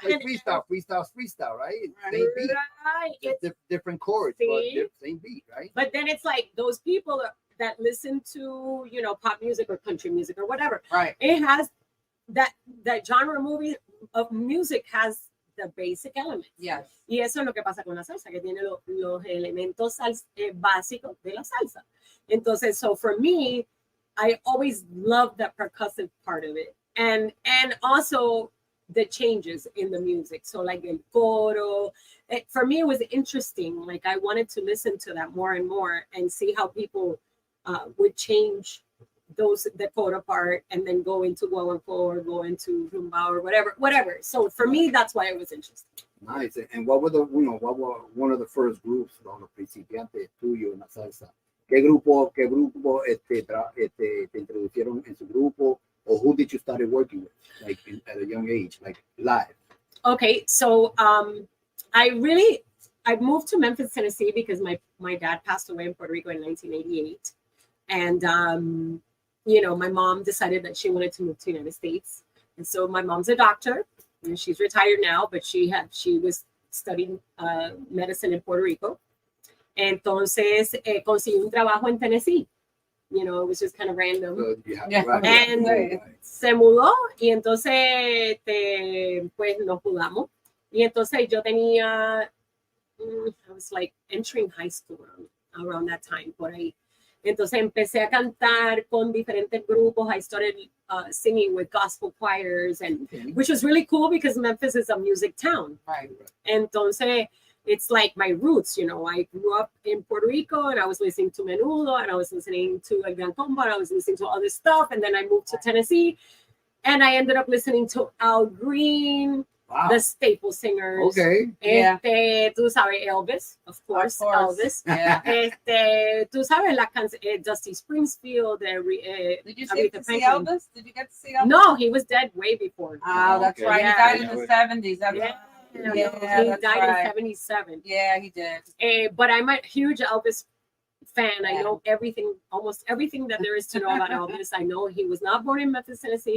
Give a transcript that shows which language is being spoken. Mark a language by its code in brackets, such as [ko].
[en] Like freestyle, right? Same beat. right. It's Different chords, See? but same beat, right? But then it's like those people that listen to, you know, pop music or country music or whatever. Right. It has that genre of music has the basic elements. Yes. [es] Y eso es lo que pasa con la salsa, que tiene los elementos básicos de la salsa. Entonces, [en] so for me, I always loved that percussive part of it. And also the changes in the music. So like [es] el coro, [en] for me, it was interesting. Like I wanted to listen to that more and more and see how people would change the coro part and then go into guaguancó or go into rumba or whatever. So for me, that's why it was interesting. Nice. And what were one of the first groups, [es] los principiantes tuyos en la salsa? ¿Qué grupo te introducieron en su grupo? [en] Or who did you start working with, like at a young age, like live? Okay, so I moved to Memphis, Tennessee because my dad passed away in Puerto Rico in 1988. And, you know, my mom decided that she wanted to move to the United States. And so my mom's a doctor, and she's retired now, but she was studying medicine in Puerto Rico. [es] Entonces, consiguió un trabajo en Tennessee. [en] You know, it was just kind of random. So you have Yeah. And [es] se mudó y entonces pues nos mudamos. Y entonces yo tenía, [en] I was like entering high school around that time, [es] por ahí. Entonces empecé a cantar con diferentes grupos. [en] I started singing with gospel choirs, which was really cool because Memphis is a music town. Right. [es] Entonces, [en] it's like my roots, you know. I grew up in Puerto Rico and I was listening to Menudo and I was listening to El Gran Combo and I was listening to other stuff. And then I moved to Tennessee and I ended up listening to Al Green, Wow. the Staple Singers. Okay. Yeah. [es] Tú sabes, [en] Elvis, of course. Elvis. Yeah. [es] Tú sabes las canciones, Dusty Springfield. [en] Did you Aretha get to see Franklin. Elvis? Did you get to see Elvis? No, he was dead way before. Oh, that's Okay. right. Yeah. He died in Yeah. the 70s. That's Yeah. Yeah, he that's died right. in 77. Yeah, he did. But I'm a huge Elvis fan. I Yeah. know almost everything that there is to know about Elvis. I know he was not born in Memphis, Tennessee.